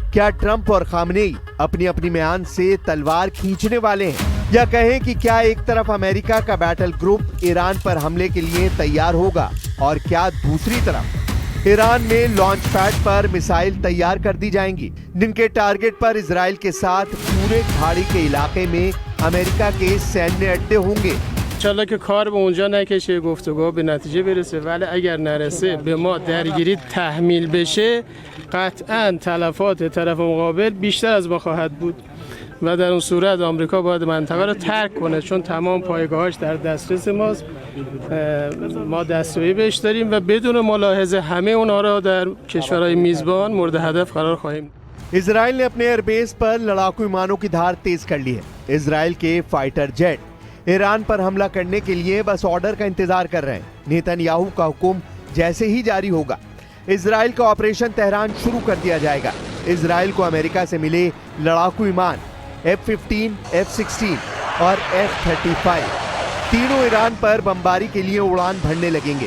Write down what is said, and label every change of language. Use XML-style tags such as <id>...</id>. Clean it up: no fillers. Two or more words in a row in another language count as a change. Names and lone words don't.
<hi>क्या ट्रंप और खामनेई अपनी अपनी म्यान से तलवार खींचने वाले हैं, या कहें कि क्या एक तरफ अमेरिका का</hi> <en>battle group</en> <hi>ईरान पर हमले के लिए तैयार होगा, और क्या दूसरी तरफ ईरान में</hi> <en>launch pad</en> <hi>पर मिसाइल तैयार कर दी जाएंगी, जिनके टारगेट पर इजराइल के साथ पूरे खाड़ी के इलाके में अमेरिका के सैन्य अड्डे होंगे।</hi> <fa>انشالله که کار به اونجا نکشه، گفتگو به نتیجه برسه، ولی اگر نرسه به ما درگیری تحمیل بشه قطعا تلفات طرف مقابل بیشتر از ما خواهد بود و در اون صورت آمریکا باید منطقه رو ترک کنه، چون تمام پایگاهاش در دسترس ماست. ما دسترسی بهش داریم و بدون ملاحظه همه اونها رو در کشورهای میزبان مورد هدف قرار خواهیم.</fa> <hi>इजराइल ने अपने एयरबेस पर लड़ाकू विमानों की धार तेज कर ली है। इजराइल के</hi> <en>fighter jet</en> <hi>ईरान पर हमला करने के लिए बस ऑर्डर का इंतजार कर रहे हैं। नेतन्याहू का हुक्म जैसे ही जारी होगा, इजराइल का ऑपरेशन तेहरान शुरू कर दिया जाएगा। इजराइल को अमेरिका से मिले लड़ाकू विमान F-15, F-16 और F-35 तीनों ईरान पर बमबारी के लिए उड़ान भरने लगेंगे।</hi>